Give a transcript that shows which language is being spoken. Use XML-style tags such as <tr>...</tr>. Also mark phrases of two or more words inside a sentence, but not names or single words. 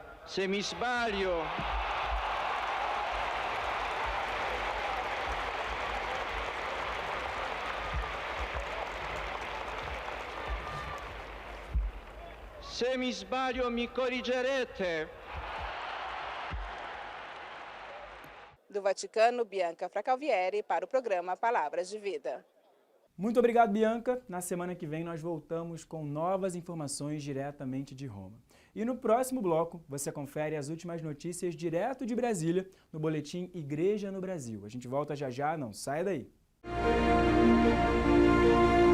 <it>Se mi sbaglio, mi corrigerete.</it> <pt>Do Vaticano, Bianca Fracalvieri para o programa Palavras de Vida. Muito obrigado, Bianca. Na semana que vem nós voltamos com novas informações diretamente de Roma. E no próximo bloco você confere as últimas notícias direto de Brasília no boletim Igreja no Brasil. A gente volta já já, não saia daí.</pt>